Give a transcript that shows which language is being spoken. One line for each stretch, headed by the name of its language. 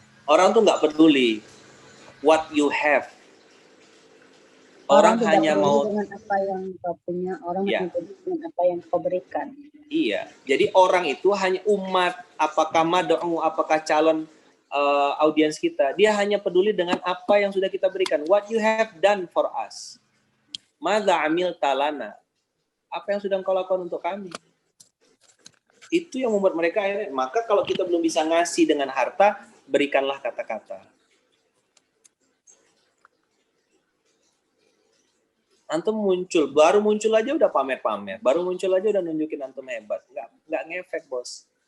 Indonesian: Orang tuh nggak peduli
English: what you have.
Indonesian: Orang tidak hanya peduli mau dengan apa yang kau punya, orang Ya. hanya peduli dengan apa yang kau berikan. Iya, jadi orang itu hanya umat, apakah mad'u, apakah calon audiens kita, dia hanya peduli dengan apa yang sudah kita berikan.
English: What you have done for us.
Arabic: Madza amil talana.
Indonesian: Apa yang sudah engkau lakukan untuk kami. Itu yang membuat mereka akhirnya, maka kalau kita belum bisa ngasih dengan harta, berikanlah kata-kata. Antum muncul, baru muncul aja udah pamer-pamer, baru muncul aja udah nunjukin antum hebat, nggak ngefek bos.